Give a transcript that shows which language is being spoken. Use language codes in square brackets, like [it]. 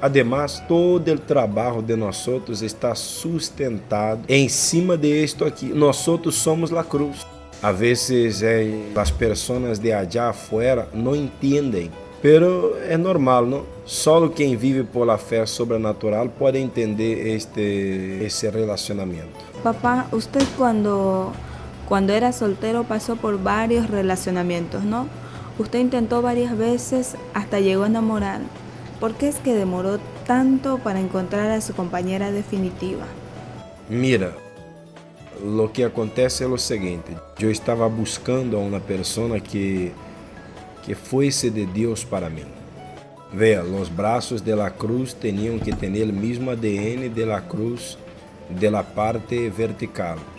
[pt] Ademais, todo o trabalho de nós outros está sustentado em cima de isto aqui. Nós outros somos a cruz. A vezes as pessoas de [es] allá afuera [pt] não entendem. Pero é normal, não? Só quem vive por la fé sobrenatural pode entender esse relacionamento. [es] Papá, usted cuando era soltero pasó por varios relacionamientos, ¿no? Usted intentó varias veces hasta llegó a enamorar. ¿Por qué es que demoró tanto para encontrar a su compañera definitiva? Mira, lo que acontece [pt] é o seguinte: eu estava buscando a uma pessoa que fosse de Deus para mim. Vea, os braços de la cruz tinham que ter o mesmo ADN de la cruz de la parte vertical.